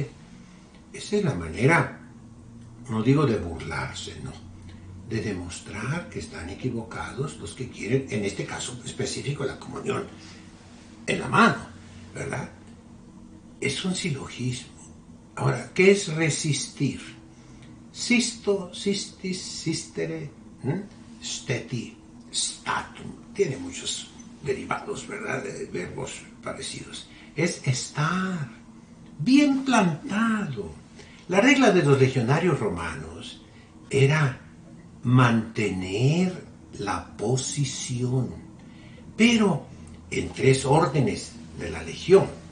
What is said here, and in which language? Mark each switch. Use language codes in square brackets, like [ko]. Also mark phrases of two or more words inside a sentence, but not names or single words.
[es] Esa es la manera, no digo de burlarse, no, de demostrar que están equivocados los que quieren, en este caso específico, la comunión en la mano, ¿verdad? es un silogismo. Ahora, ¿qué es resistir? [la] Sisto, sistis, sistere, steti, statum. [es] Tiene muchos derivados, ¿verdad? De verbos parecidos. Es estar bien plantado. La regla de los legionarios romanos era mantener la posición, pero en 3 órdenes de la legión.